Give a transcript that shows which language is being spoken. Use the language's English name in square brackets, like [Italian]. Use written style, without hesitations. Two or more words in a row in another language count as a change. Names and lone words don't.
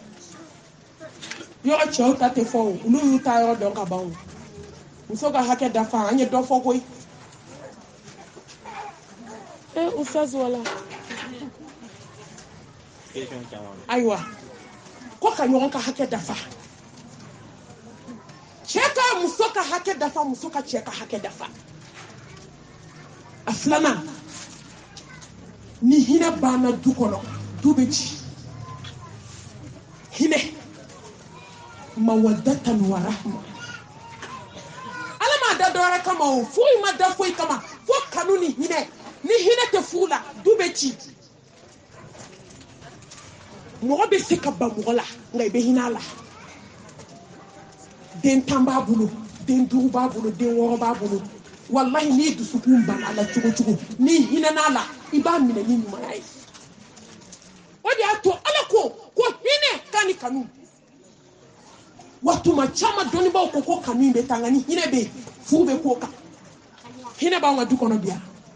[Bambara] yɔrɔ cɛw ta tɛ fɔ o olu y'u ta yɔrɔ dɔn ka ban o muso ka hakɛ dafa an ye dɔ fɔ koyi ustaz wala ayiwa ko ka ɲɔgɔn ka hakɛ dafa cɛ ka muso ka hakɛ dafa muso ka cɛ ka hakɛ dafa a filanan ni hinɛ banna du kɔnɔ du bɛ ci hinɛ [Arabic] مودة ورحمة [Bambara] ala ma da dɔwɛrɛ kama o foyi ma da foyi kama fo kanu ni hinɛ tɛ furu la du bɛ ci mɔgɔ bɛ se ka ban mɔgɔ la nka i bɛ hinɛ a la den 10 b'a bolo den 5 b'a bolo den 6 b'a bolo wallahi n'i dusukun banna a la cogo cogo n'i hinɛna a la i b'a minɛ ni ɲumanya ye o de y'a to ala ko hinɛ ka ni kanu wa tuma caman dɔnnibaaw ko kanu in bɛ taa nka ni hinɛ bɛ yen furu bɛ k'o kan hinɛ b'anw ka du kɔnɔ bi yan